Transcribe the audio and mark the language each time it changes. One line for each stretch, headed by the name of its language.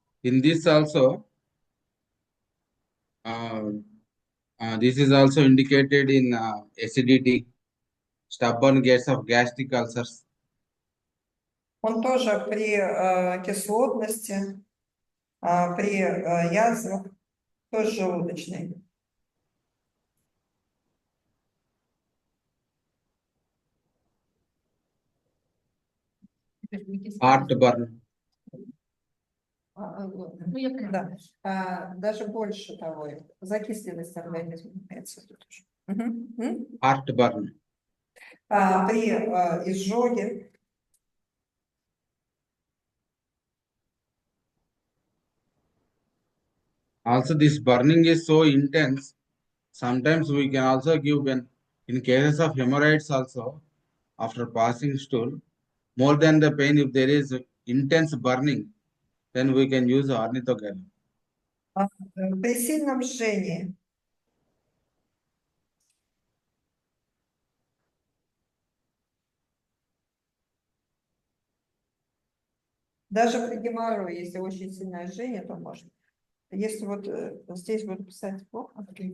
English: In this also, this is also indicated in acidity, stubborn gates of gastric ulcers.
Russian: Он тоже при кислотности, при язвах, тоже желудочный.
English: Heartburn.
Russian: Ну, я поняла. Да. Даже больше того, закисленность организма имеется в виду тоже.
English: Heartburn.
Russian: При изжоге,
English: Also, this burning is so intense. Sometimes we can also give when in cases of hemorrhoids also after passing stool more than the pain if there is intense burning then we can use ornithogel.
Russian: при сильном жжении, даже при геморрое, если очень сильное жжение, то можно. Если вот здесь вот писать плохо.